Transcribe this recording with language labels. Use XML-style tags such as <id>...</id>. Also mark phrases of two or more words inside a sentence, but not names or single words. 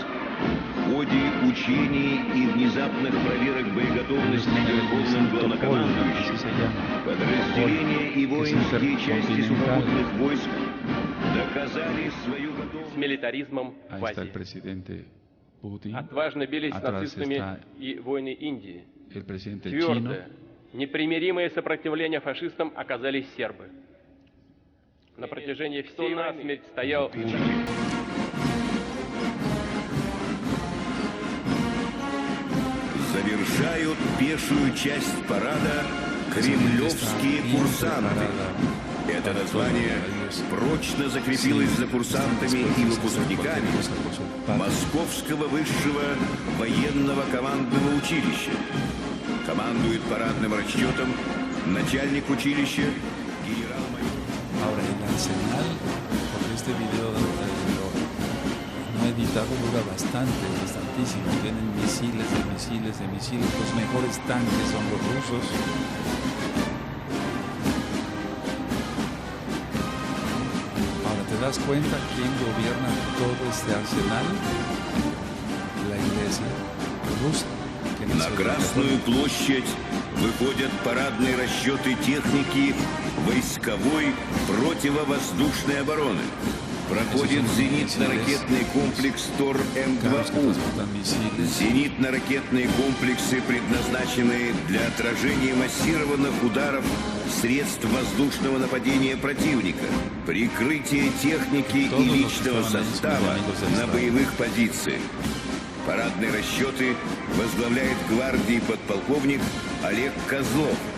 <ru>В ходе учений и внезапных проверок боеготовности Верховным главнокомандующим подразделения и воинские части сухопутных войск доказали свою готовность. С милитаризмом в</ru> <es>Ahí está el</es> <ru>Азии.</ru> <es>presidente Putin.</es> <ru>Отважно бились с</ru> <es>Atrás</es> <ru>нацистами</ru> <es>está</es> <ru>и воины Индии.</ru> <es>el presidente chino.</es> <ru>Твердое, непримиримое сопротивление фашистам оказались сербы. На протяжении всей войны стоял Завершают пешую часть парада кремлевские курсанты. Это название прочно закрепилось за курсантами и выпускниками Московского высшего военного командного училища. Командует парадным расчетом начальник училища генерал-майор.</ru> <es>Ahora el arsenal, porque este video no resultado dura bastantísimo. Tienen misiles, los mejores tanques son los rusos. Ahora, ¿te das cuenta quién gobierna todo este arsenal? La Iglesia rusa.</es> <ru>На Красную площадь выходят парадные расчеты техники войсковой противовоздушной обороны. Проходит зенитно-ракетный комплекс ТОР-М2У. Зенитно-ракетные комплексы предназначены для отражения массированных ударов средств воздушного нападения противника, прикрытие техники и личного состава на боевых позициях. Парадные расчеты возглавляет гвардии подполковник Олег Козлов.</ru>